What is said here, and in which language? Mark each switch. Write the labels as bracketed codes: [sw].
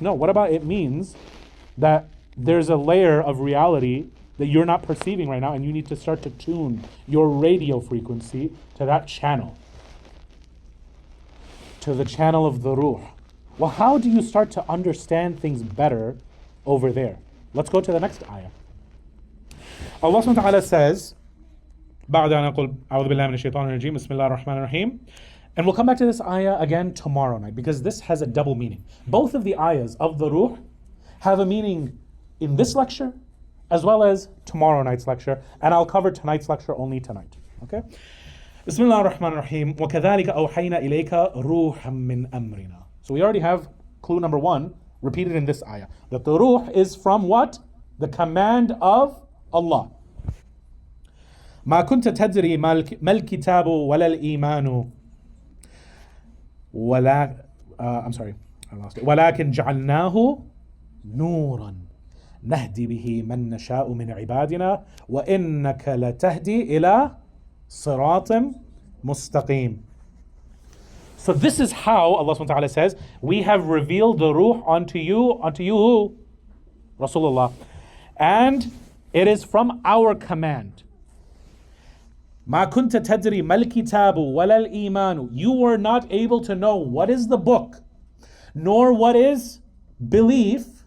[en] No, what about it means that there's a layer of reality that you're not perceiving right now, and you need to start to tune your radio frequency to that channel, to the channel of the ruh. Well, how do you start to understand things better over there? Let's go to the next ayah. [ar] Allah subhanahu wa ta'ala says, بعد أن أقول أعوذ بالله من الشيطان الرجيم بسم الله الرحمن الرحيم. [en] And we'll come back to this ayah again tomorrow night, because this has a double meaning. Both of the ayahs of the ruh have a meaning in this lecture as well as tomorrow night's lecture, and I'll cover tonight's lecture only tonight. Okay? [ar] بسم الله الرحمن الرحيم وكذلك أوحينا إليك روحا من أمرنا. [en] So we already have clue number one repeated in this ayah, that the ruh is from what? The command of Allah. [ar] ما كنت تدري ما الكتاب ولا الإيمان ولا [en] I'm sorry, I lost it. [ar] ولكن جعلناه نورا نهدي به من نشاء من عبادنا وإنك لتهدي إلى صراط مستقيم. [en] So this is how Allah subhanahu wa ta'ala says, we have revealed the ruh unto you who? Rasulullah. And it is from our command. [ar] مَا كُنْتَ تَدْرِي مَا الْكِتَابُ وَلَا الْإِيمَانُ. [en] You were not able to know what is the book, nor what is belief.